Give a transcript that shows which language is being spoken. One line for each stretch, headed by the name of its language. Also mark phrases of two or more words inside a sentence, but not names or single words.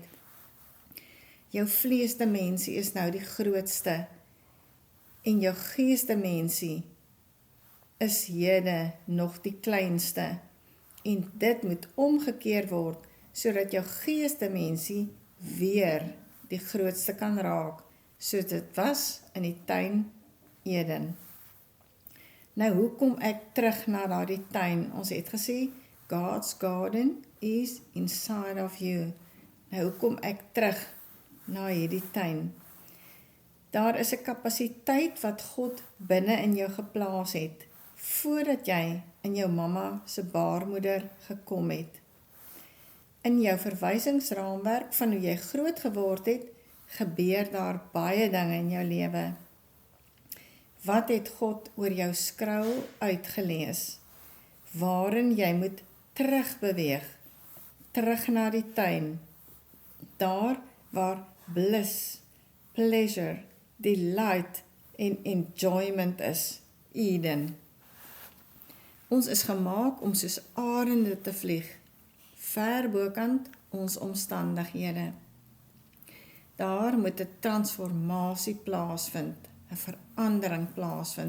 Afrikaans: Jou vleesdimensie is nou die grootste, en jou geesdimensie is hede nog die kleinste, en dit moet omgekeer word, sodat jou geesdimensie weer die grootste kan raak, soos dit was in die tuin Eden. Nou, hoe kom ek terug na daardie tuin? Ons het gesê,
English: God's garden is inside of you.
Afrikaans: Nou, hoe kom ek terug na hierdie tuin? Daar is 'n kapasiteit wat God binne in jou geplaas het, voordat jy in jou mamma se baarmoeder gekom het. In jou verwysingsraamwerk van hoe jy groot geword het, gebeur daar baie dinge in jou lewe. Wat het God oor jou skrou uitgelees? waarin jy moet terugbeweeg, terug na die tuin, daar waar
English: bliss, pleasure, delight
Afrikaans: en enjoyment is, Eden. Ons is gemaak om soos arende te vlieg, ver bokant ons omstandighede. Daar moet 'n transformasie plaasvind, 'n verandering plaasvind.